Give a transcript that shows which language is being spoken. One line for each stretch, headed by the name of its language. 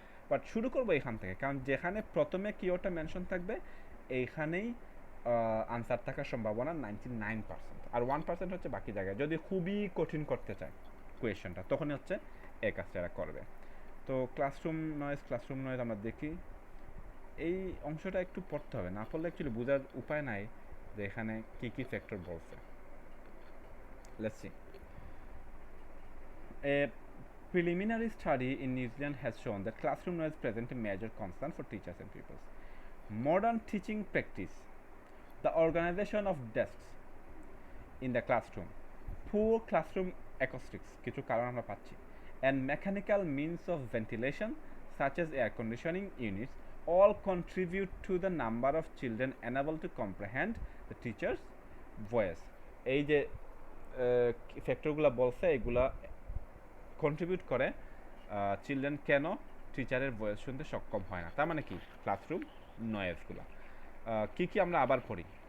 Bangla: But শুরু করবো এখান থেকে, কারণ যেখানে প্রথমে কিওয়ার্ডটা মেনশন থাকবে এইখানেই আনসার থাকার সম্ভাবনা 99%, আর 1% হচ্ছে বাকি জায়গায় যদি খুবই কঠিন করতে চায় কোয়েশনটা, তখনই হচ্ছে এই কাজটা এরা করবে। তো ক্লাসরুম নয়েজ আমরা দেখি, এই অংশটা একটু পড়তে হবে, না পড়লে অ্যাকচুয়ালি বোঝার উপায় নাই যে এখানে কী কী ফ্যাক্টর বলছে।
English: Let's see. A preliminary study in New Zealand has shown that classroom noise presents a major concern for teachers and pupils. Modern teaching practice, the organization of desks in the classroom, poor classroom acoustics,
Bangla: কিছু কারণ আমরা পাচ্ছি,
English: and mechanical means of ventilation such as air conditioning units all contribute to the number of children unable to comprehend the teacher's voice.
Bangla: এই যে ফ্যাক্টরগুলো বলছে এগুলা contribute করে children কেন টিচারের ভয়েস শুনতে সক্ষম হয় না। তার মানে কি? ক্লাসরুম নয়েজগুলো কী কী আমরা আবার পড়ি।